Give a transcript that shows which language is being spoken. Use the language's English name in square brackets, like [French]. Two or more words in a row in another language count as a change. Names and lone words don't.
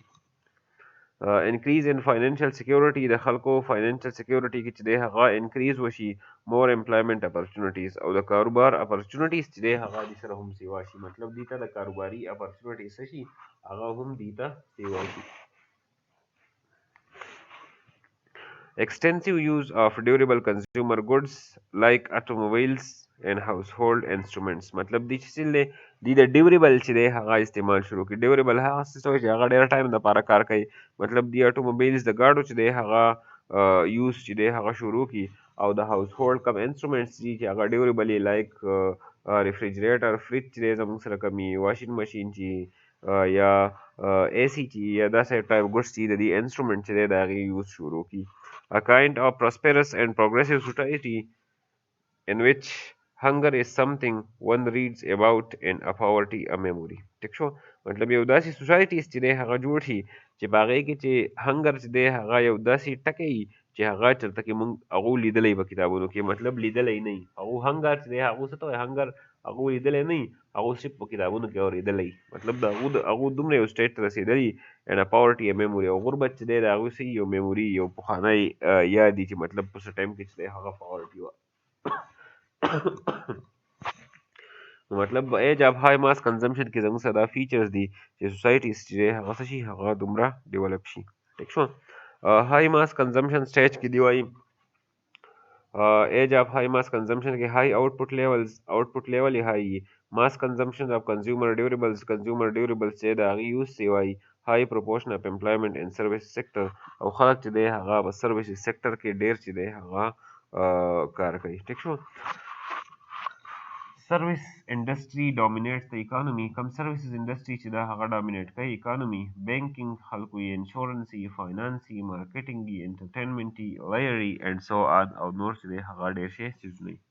[English] increase in financial security. [Pashto] د خلکو [English] financial security [Pashto] کې چې دی هغه انکریز وشي. [English] more employment opportunities. [Pashto] او د کاروبار اپرچونیټیز چې دی هغه دې سره هم سیوا شي. مطلب دې ته د کاروباري اپرچونیټیز څه شي هغه هم دې ته سیوا شي. [English] Extensive use of durable consumer goods like automobiles and household instruments. [Pashto] مطلب دی چې څه دی د ډیوریبل چې دی هغه استعمال شروع کړي. ډیوریبل هغه څه چې هغه ډېر ټایم دپاره کار کوي. مطلب دی اټوموبیلز د ګاډو چې دی هغه یوز چې دی هغه شروع کړي. او د هاوس هولډ کم انسټرومنټس دي چې هغه ډیوریبل یې [English] like refrigerator [Pashto] فریج چې دی زموږ سره کم وي. [English] washing machine [Pashto] چې یا اے سی چې یا داسې [English] type goods [Pashto] چې د دې انسټرومنټ چې دی د هغې یوز شروع کړي. [English] A kind of prosperous and progressive society in which hunger is something one reads about and a poverty a memory. [Pashto] ټیک شو. مطلب یو داسې سوسایټیز چې دی هغه جوړ شي چې په هغې کې چې هنګر چې دی هغه یو داسې ټکی وي چې هغه چېرته کې موږ هغو لیدلی په کتابونو کې. مطلب لیدلی نه وي هغو هنګر چې دی هغو څه ته وایي هنګر هغو لیدلی نه وي هغو صرف په کتابونو کې اورېدلی. مطلب د هغو دومره یو سټیج ته رسېدلي [English] and a poverty a memory. [Pashto] او غربت چې دی د هغوی څه یو میموري یو پخوانی یاد دي چې مطلب په څه ټایم کې چې دی هغه پاورټي وه. مطلب [English] age of high mass consumption [Pashto] کې زموږ سره دا فیچرز دي چې سوسایټیز چې دی هغه څه شي هغه دومره ډیولپ شي. ټیک شو. [English] high mass consumption stage [Pashto] کې دی وایي [English] age of high mass consumption [Pashto] کې [English] high output level [Pashto] یې های وي. [English] mass consumption of consumer durables [Pashto] چې د هغې یوز سی وایي. [English] high proportion of employment in service sector. [Pashto] او خلک چې دی هغه په [English] service sector [Pashto] کې ډېر چې دی هغه کار کوي. ټیک شو. [English] service industry dominates the economy. [Pashto] کم [English] services industry [Pashto] چې دا هغه ډومینیټ کوي اکانومي. بینکینګ خلکو یې انشورنس یې فاینانس یې مارکیټینګ یې انټرټینمنټ یې لایري [English] and so on [Pashto] او نور چې دی هغه ډېر شی څیزونه وي.